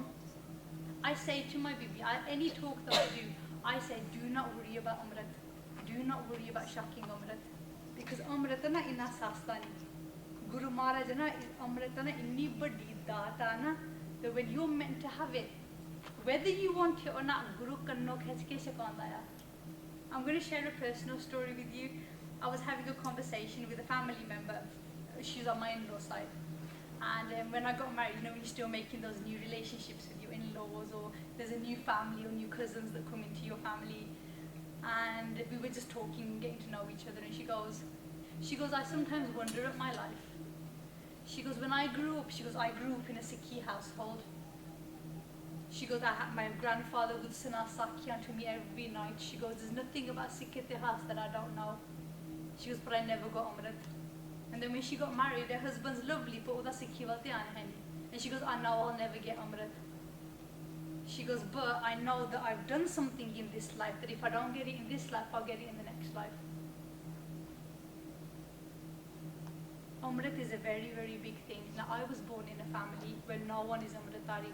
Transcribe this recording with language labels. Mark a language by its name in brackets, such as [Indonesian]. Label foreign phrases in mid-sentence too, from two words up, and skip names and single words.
[English] I say to my Bibi, any talk that I do, I say, do not worry about Amrit. Do not worry about shocking Amrit. Because Amrit is not [Punjabi] ਇੰਨਾ ਸਸਤਾ ਨੀ. [English] Guru Maharaj is Amrit is [Punjabi] ਇੰਨੀ ਬੜੀ ਦਾਤਾ ਨਾ, [English] that when you're meant to have it, whether you want it or not, [Punjabi] ਗੁਰੂ ਕੰਨੋਂ ਖਿੱਚ ਕੇ ਸਿਖਾਂਦਾ ਯਾ. [English] I'm going to share a personal story with you. I was having a conversation with a family member. She's on my in-law side. And when I got married, when you're still making those new relationships with your in-laws, or there's a new family or new cousins that come into your family. And we were just talking, getting to know each other, and she goes, "I sometimes wonder at my life." She goes, "When I grew up," "I grew up in a Sikhi household." She goes, "My grandfather would [Punjabi] ਸੁਣਾ ਸਾਖੀਆਂ [English] to me every night." She goes, "There's nothing about Sikh itihas that I don't know." She goes, "But I never got Amrit." And then when she got married, her husband's lovely, but [Punjabi] ਉਹਦਾ ਸਿੱਖੀ ਵੱਲ ਧਿਆਨ ਹੈ ਨਹੀਂ. [English] And she goes, "I know I'll never get Amrit." She goes, "But I know that I've done something in this life, that if I don't get it in this life, I'll get it in the next life." Amrit is a very, very big thing. Now, I was born in a family where no one is Amritari.